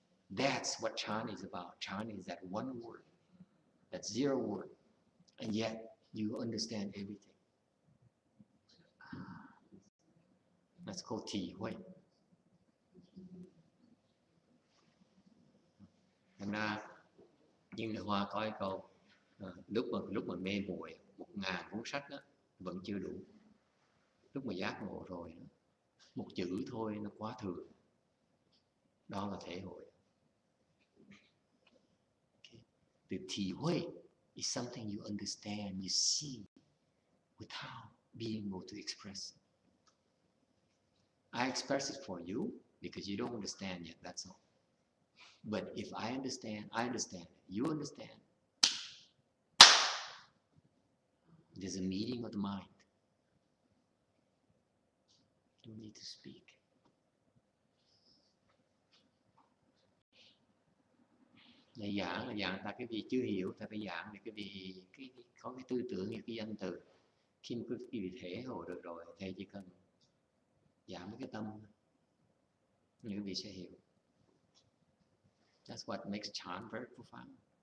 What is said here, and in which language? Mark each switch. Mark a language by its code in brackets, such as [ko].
[en] That's what Chan is about. Chan is that one word. That's 0 word. And yet, you understand everything. That's called 体会. [vi] Thành ra, nhưng Hoa có cái câu, lúc mà mê muội 1.000 cuốn sách đó, vẫn chưa đủ. Lúc mà giác ngộ rồi, một chữ thôi nó quá thừa. Đó là thể hội. [en] Okay. The 体会 is something you understand, you see, without being able to express it. I express it for you because you don't understand yet, that's all. But if I understand it, you understand. There's a meeting of the mind. You don't need to speak. [vi] Để giảng là giảng tại cái vị chưa hiểu, tại phải giảng để cái vị có cái tư tưởng, cái danh từ. Khi mà cái vị thể hội được rồi, thầy chỉ cần giảm cái tâm, những cái vị sẽ hiểu. [en] That's what makes chant very profound.